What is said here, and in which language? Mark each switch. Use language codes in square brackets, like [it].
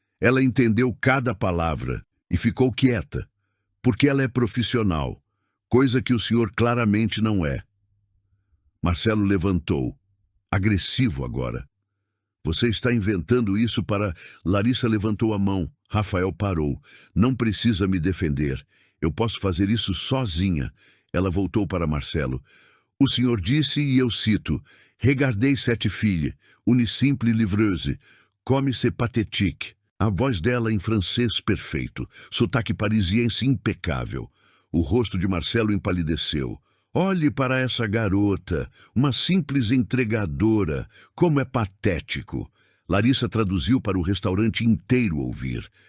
[pt] Ela entendeu cada palavra e ficou quieta, porque ela é profissional, coisa que o senhor claramente não é. Marcelo levantou, agressivo agora. Você está inventando isso para... Larissa levantou a mão. Rafael parou. Não precisa me defender. Eu posso fazer isso sozinha. Ela voltou para Marcelo. O senhor disse, e eu cito, [fr] Regardez cette fille, une simple livreuse, comme c'est pathétique. [pt] A voz dela em francês perfeito, sotaque parisiense impecável. O rosto de Marcelo empalideceu. Olhe para essa garota, uma simples entregadora, como é patético. Larissa traduziu para o restaurante inteiro ouvir.